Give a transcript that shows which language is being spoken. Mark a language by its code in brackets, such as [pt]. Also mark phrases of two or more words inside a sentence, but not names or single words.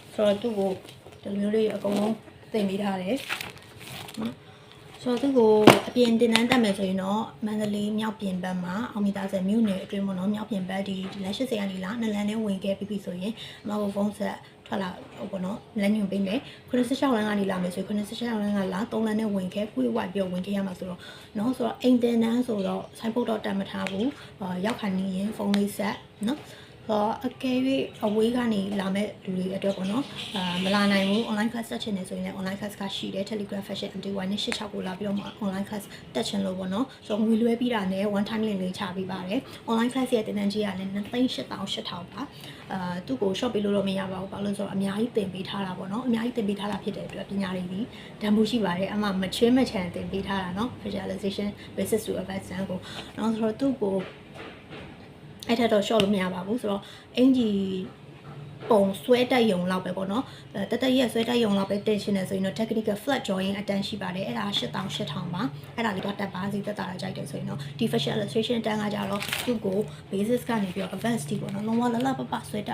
[my] ဆိုတော့သူ့ကိုဒီလိုမျိုးလေးအကုန်လုံးတင်ပေးထားတယ်နော်ဆိုတော့သူကိုအပြင်တင်တန်းတက်မယ်ဆိုရင်တော့မန္တလေးမြောက်ပြင်ဘက်မှာအောင်မီတာဆယ်မြို့နယ်အတွင်းပေါ့နော်မြောက်ပြင်ဘက်ဒီလမ်း80ကနေလာနှစ်လမ်းနဲ့ဝင်ခဲ့ပြီးဆိုရင်အမကိုဖုန်းဆက်ထွက်လာဟိုပေါ့နော်လမ်းညွှန်ပေးမယ်96လမ်းကနေလာမယ်ဆိုရင်96လမ်းကလာ3လမ်းနဲ့ဝင်ခဲ့ခွေဝိုက်ပြီးဝင်ခဲ့ရမှာဆိုတော့နော်ဆိုတော့အိမ်တင်တန်းဆိုတော့ဆိုင်ဖို့တော့တတ်မ ထားဘူးရောက်ခါနေရင်ဖုန်းလေးဆက်နော်အကယ်၍အဝေးကနေလာမဲ့လူတွေအတွက်ပေါ့နော်မလာနိုင်ဘူး [en] online class [my] တက်ချင်နေဆိုရင်လည်း [en] online class [my] ကရှိတယ် Telegram Fashion MT1 နဲ့86ကိုလာပြီးတော့မှ [en] online class [my] တက်ချင်လို့ပေါ့နော်ဆိုတော့ငွေလွှဲပြီးတာနဲ့ [en] one time link [my] လေးချပေးပါတယ် [en] online class [my] ရဲ့တင်တန်းကြီးကလည်း2,800ပါသူ့ကို shop ပေးလို့တော့မရပါဘူး ဘာလို့လဲဆိုတော့အများကြီးတင်ပေးထားတာပေါ့နော်အများကြီးတင်ပေးထားတာဖြစ်တဲ့အတွက်ပညာတွေဒီတန်ဖိုးရှိပါတယ်အမှမချွေးမချန်တင်ပေးထားတာနော် [en] visualization basis to advance [my] ကိုနော်ဆိုတော့သူ့ကိုအဲ့ထက်တော့ short လို့မရပါဘူးဆိုတော့အင်ဂျီပုံဆွဲတက်ယုံလောက်ပဲပေါ့နော်တက်ရက်ဆွဲ တက်ယုံလောက်ပဲတင်ရှင်နေဆိုရင်တော့ [en] technical flat drawing [my] အတန်းရှိပါတယ်အဲ့ဒါ8,000ပါအဲ့ဒါလေးတော့တက်ပါစီတက်တာကြိုက်တယ်ဆိုရင်တော့ဒီ [en] fashion illustration [my] တန်းကကြတော့သူ့ကို basis ကနေပြီးတော့ advanced တီပေါ့နော်လုံးဝလပဆွဲတက်